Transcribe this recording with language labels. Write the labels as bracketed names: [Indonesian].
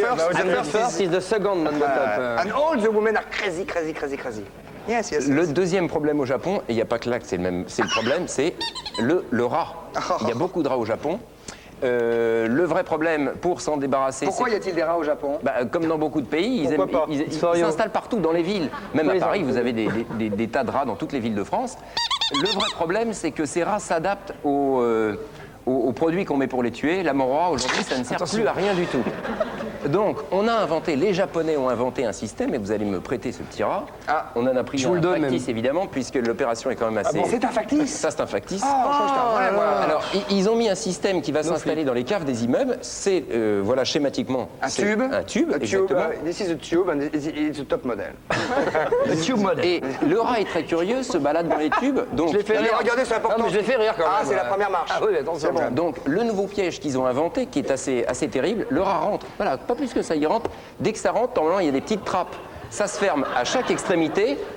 [English] The first is the second on the top. And all the women are crazy. Yes. [French] Le deuxième problème au Japon, et il n'y a pas que là que c'est le problème, c'est le rat. Il y a beaucoup de rats au Japon. Le vrai problème pour s'en débarrasser... Pourquoi y a-t-il des rats au Japon? Comme dans beaucoup de pays, ils s'installent partout dans les villes. Même à Paris, vous avez des tas de rats dans toutes les villes de France. Le vrai problème, c'est que ces rats s'adaptent aux produits qu'on met pour les tuer. La mort rat, aujourd'hui, ça ne sert plus à rien du tout. Donc, les Japonais ont inventé un système, et vous allez me prêter ce petit rat. On en a pris un factice, évidemment, puisque l'opération est quand même assez... Ah bon, c'est un factice? Ça, c'est un factice. Alors, ils ont mis un système qui va s'installer dans les caves des immeubles. C'est, voilà, schématiquement... un tube, exactement. [English] This is a tube, and it's a top model. The tube model. [French] Et le rat est très curieux, se balade dans les tubes. Donc, Je l'ai fait rire. Regardez, c'est important. Non, mais je l'ai fait rire quand même. Ah, c'est la première marche. Ah oui, attention. Bon. Donc, le nouveau piège qu'ils ont inventé, qui est assez terrible, le rat rentre. Voilà, pas plus que ça, il rentre. Dès que ça rentre, normalement, il y a des petites trappes. Ça se ferme à chaque extrémité.